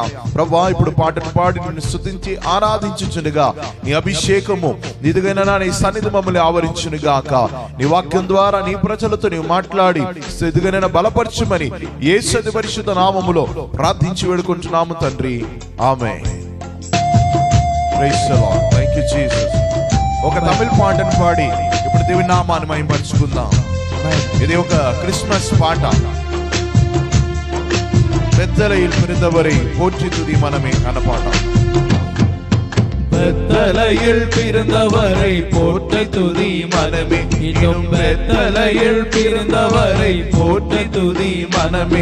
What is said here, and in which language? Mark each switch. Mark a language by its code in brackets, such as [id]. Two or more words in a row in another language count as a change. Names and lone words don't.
[te] ప్రభువా, ఇప్పుడు పాటను పాడి నిన్ను స్తుతించి ఆరాధించుచుండగా నీ అభిషేకము నిదుగైన నీ సన్నిధి మమ్మల్ని ఆవరించును గాక. నీ వాక్యం ద్వారా నీ ప్రజలతో నీవు మాట్లాడి ఎదుగైన బలపరచుమని యేసు పరిశుద్ధ నామములో ప్రార్థించి వేడుకుంటున్నాము తండ్రి, ఆమేన్. [en] Praise the Lord. Thank you Jesus. [te] ఒక తమిళ పాటను పాడి ఇప్పుడు దేవుని నామాన్ని మహిమపరచుకుందాం. ఇది ఒక క్రిస్మస్ పాట. [ta] பெத்தலையில் பிறந்தவரை போற்றி துதி மனமே அன பாட்டம். பெத்தலையில் பிறந்தவரை போற்றி துதி மனமே, இன்னும் பெத்தலையில் பிறந்தவரை போற்றி துதி மனமே.